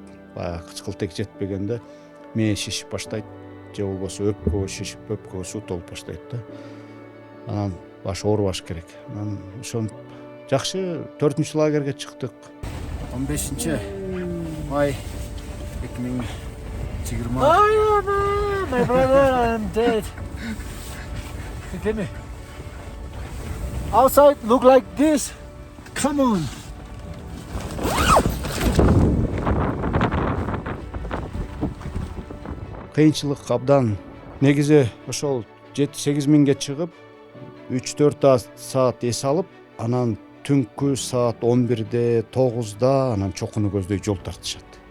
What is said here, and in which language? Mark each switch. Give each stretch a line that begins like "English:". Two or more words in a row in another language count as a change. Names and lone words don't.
Kyrgyz: Кычкылтек жетпегенде мээ шишип баштайт, же болбосо өпкө шишип, өпкөгө суу толуп баштайт да. Анан баш оорубаш керек. Анан ошон жакшы 4-чү лагерге чыктык. 15 май 2020.
English: My brother, I'm dead. Give me. Outside look like this. Come on.
Kyrgyz: Кыйынчылык абдан. Негизи ошол 7-8 миңге чыгып 3-4 саат эс алып, анан түнкү саат 11-де, 9-да анан чокуну көздөй жол тартышат.